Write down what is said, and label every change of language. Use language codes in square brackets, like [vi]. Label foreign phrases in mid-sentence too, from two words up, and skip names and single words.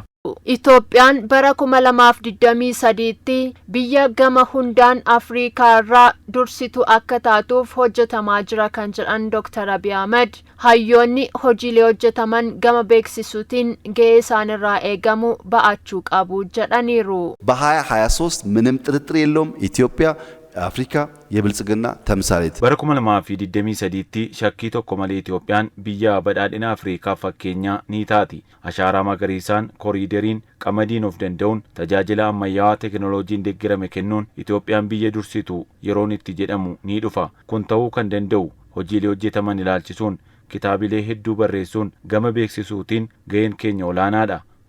[om] Itoophiyaan bara 2023tti biyya gama hundaan Afrikaa irraa dursitu akka taatuuf hojjetamaa jira kan jedhan Dr. Abiy Ahmed hayyoonni hojiilee hojjetaman gama beeksisuutiin gahee isaan irraa eegamu ba'achuu qabu jedhaniiru. [am] በ2023 ምንም ጥርጥር የለውም ኢትዮጵያ አፍሪካ የብልጽግና ተምሳሌት [om] Bara 2023tti shakkii tokko malee Itoophiyaan biyya badhaadhina Afrikaa fakkeenyaa ni taati. Ashaaraa magariisaan koriideriin qamadiin of danda'uun tajaajila ammayyaawaa teknooloojiin deeggarame kennuun Itoophiyaan biyya dursitu yeroon itti jedhamu ni dhufa. Kun ta'uu kan danda'u hojiilee hojjetaman ilaalchisuun kitaabilee hedduu barreessuun gama beeksisuutiin gaheen keenya olaanaadha.